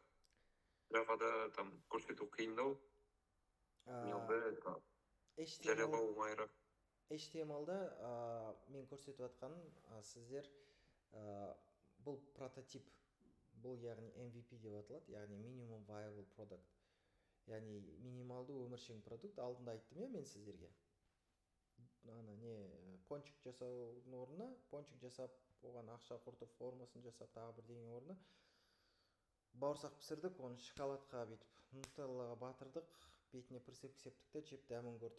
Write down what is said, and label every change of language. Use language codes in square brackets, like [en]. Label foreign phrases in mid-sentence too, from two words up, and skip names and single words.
[kk] Java'да там көрсету қиындау. Жариялау оңайырақ. HTML-да мен көрсетіп жатқаным, сіздер бұл прототип, бұл яғни MVP деп аталады, яғни [en] minimum viable product, [kk] яғни минималды өміршең продукт. Алдында айттым мен сіздерге, пончик жасаудың орнына, пончик жасап оған ақша құртып формасын жасап тағы бірдеңе орнына бауырсақ пісірдік, оны шоколадқа бүйтіп нутеллаға батырдық, бетіне присыпка септік те жеп дәмін көрдік.